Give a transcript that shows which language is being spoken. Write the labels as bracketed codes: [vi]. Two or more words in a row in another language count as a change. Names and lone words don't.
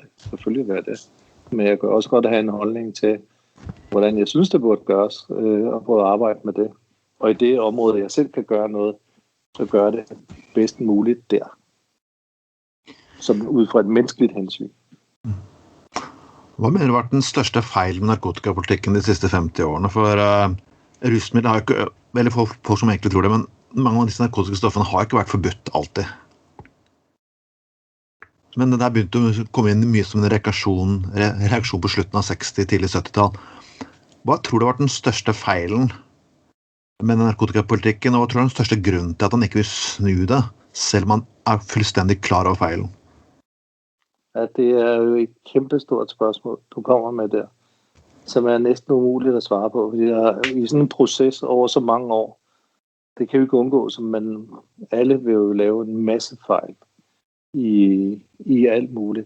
[da] Selvfølgelig vil jeg det. Men jeg kan også godt have en holdning til, hvordan jeg synes, det burde gøres, og prøve at arbejde med det. Og i det område, jeg selv kan gøre noget, så gør det bedst muligt der. Som ud fra et menneskeligt hensyn. [no] Hvad mener du har vært den største fejl med narkotikapolitikken de sidste 50 årene? For rusmidler har ikke, veldig få som egentlig tror det, men mange av disse narkotiske stoffene har ikke vært forbudt alltid. Men det der begynte å komme inn mye som en reaksjon på slutten av 60, tidlig 70-tall. Hva tror du har vært den største feilen med narkotikapolitikken, og hva tror du er den største grunnen til at han ikke vil snu det, selv om han er [da] fuldstændig klar over fejlen? Ja, det er jo et kæmpestort spørgsmål, du kommer med der, som er næsten umuligt at svare på, fordi der er i sådan en proces over så mange år, det kan jo ikke undgås, men alle vil jo lave en masse fejl i alt muligt.